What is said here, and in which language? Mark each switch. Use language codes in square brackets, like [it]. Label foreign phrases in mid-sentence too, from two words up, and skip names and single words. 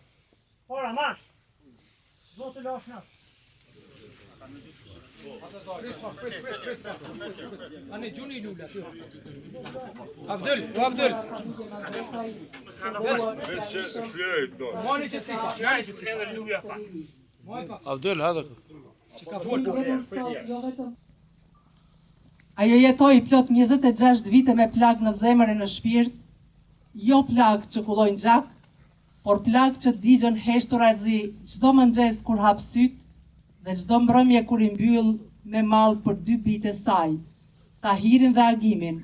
[sq] Pora, mash! Zotë lash nash! Anne Gjuni Lula. Abdul, o Abdul. Abdul, hada. Ajo jetoi plot 26 vite me plagë në zemër e në shpirt, jo plagë që kullojnë gjak, por plagë që digjen heshturazi çdo mëngjes kur hap syt dhe çdo mbrëmje kur i mbyll me mall për 2 bijtë e saj, Tahirin dhe Agimin.